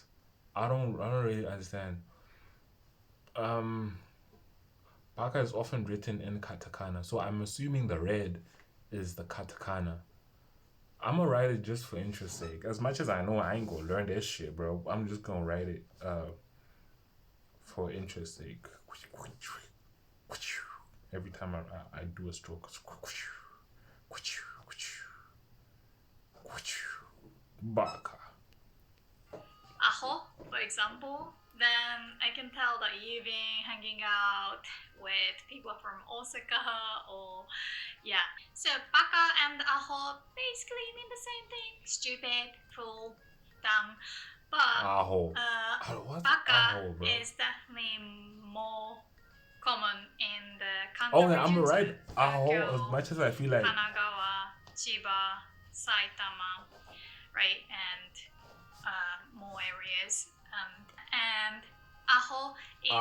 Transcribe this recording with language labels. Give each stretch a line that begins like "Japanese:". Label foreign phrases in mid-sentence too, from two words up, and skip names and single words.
English: I don't really understand. Um Baka is often written in katakana, so I'm assuming the red is the katakana. I'm gonna write it just for interest sake. As much as I know I ain't gonna learn that shit, bro. I'm just gonna write it for interest sake. Every time I do a stroke. Baka. aho, for example, then I can tell that you've been hanging out with people from Osaka or yeah. So baka and aho basically mean the same thing. Stupid, fool, dumb. But Aho. What's baka aho, bro? is definitely more common in the Kanto Oh, yeah, I'm region. gonna So write aho as Tokyo, much as I feel like. Kanagawa, Chiba, Saitama, right, and more areas. And aho is